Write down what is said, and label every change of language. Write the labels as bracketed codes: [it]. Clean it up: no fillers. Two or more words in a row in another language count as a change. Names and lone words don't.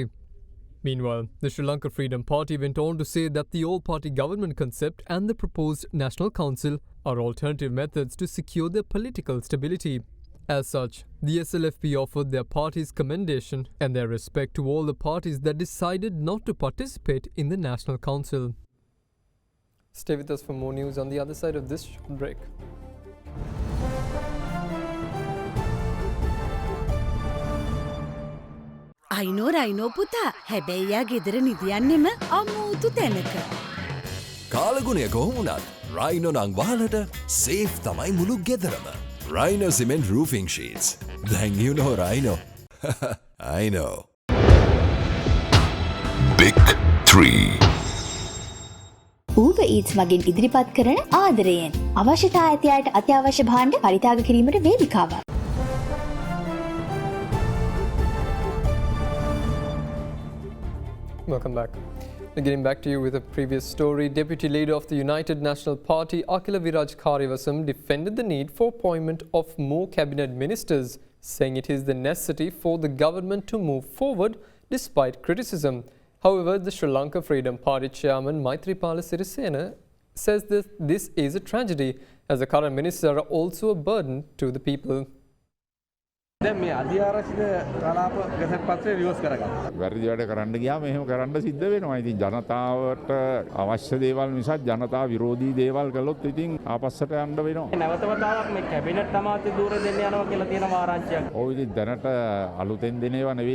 [en] Meanwhile, the Sri Lanka Freedom Party went on to say that the all-party government concept and the proposed National Council are alternative methods to secure their political stability. As such, the SLFP offered their party's commendation and their respect to all the parties that decided not to participate in the National Council. Stay with us for more news on the other side of this short break. [si] අයිනෝ පුතා හැබැයි යා ගෙදර නිදියන්නෙම අමුතු තැනක. කාලගුණය කොහොමුණත් රයිනෝ නං වහලට සේෆ් තමයි මුළු ගෙදරම. [en] Rhino Cement Roofing Sheets. Then you know Rhino. I know. Big 3. [si] Uber Eats මගින් ඉදිරිපත් කරන ආදරයෙන් අවශ්‍යතා ඇති අයට අත්‍යවශ්‍ය භාණ්ඩ පරිත්‍යාග කිරීමට වේදිකාවක්. [en] Welcome back. Getting back to you with a previous story, Deputy Leader of the United National Party, Akila Viraj Karivasam, defended the need for appointment of more cabinet ministers, saying it is the necessity for the government to move forward despite criticism. However, the Sri Lanka Freedom Party chairman Maithripala Sirisena says that this is a tragedy, as the current ministers are also a burden to the people. [si] දැන් මේ අධ්‍යාරක්ෂිත කලාප ගැසට් පත්‍රය රිවර්ස් කරගන්න. වැරදි වැඩ කරන්න ගියාම එහෙම කරන්න සිද්ධ වෙනවා. ඉතින් ජනතාවට අවශ්‍ය දේවල් නිසා ජනතා විරෝධී දේවල් කළොත් ඉතින් ආපස්සට යන්න වෙනවා. නැවත වතාවක් මේ කැබිනට් අමාත්‍ය ධූර දෙන්න යනවා කියලා තියෙන ආරංචියක්. ඔව් ඉතින් දැනට අලුතෙන් දෙන ඒවා නෙවෙයි.